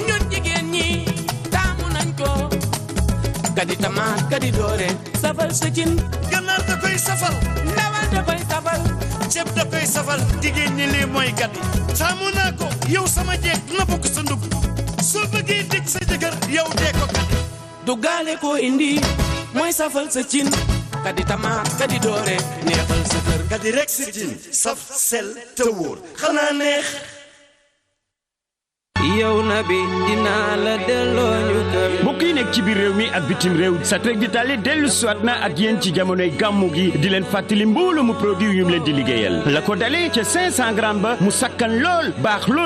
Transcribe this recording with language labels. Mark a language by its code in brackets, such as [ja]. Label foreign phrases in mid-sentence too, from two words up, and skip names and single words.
[wo] ñun jigéen ñi taamu nañ ko kadi tomate kadi doore safal sa cin ganaar da koy safal ndawal da koy safal ceeb da koy safal jigéen ñi lii mooy kadi taamu naa ko yow sama jeeg na bokk sa ndugg soo bëggee dëj sa jëkkër yow dee ko kadi duggaale ko indi mooy safal sa cin kadi tamaat kadi doore neexal sa kër kadi rek sa cin saf sel te wóor xanaa neex yow na bi dinaa la delloo ñu kër mbokk yi nekk ci biir réew mi ak bitim réew Satrec Vitale dellu siwaat na ak yéen ci jamonoy gàmmu gi di leen fàttali mbooloo mu produit yu mu leen di liggéeyal la ko dalee ca 500 grammes ba mu sakkan lool baax lool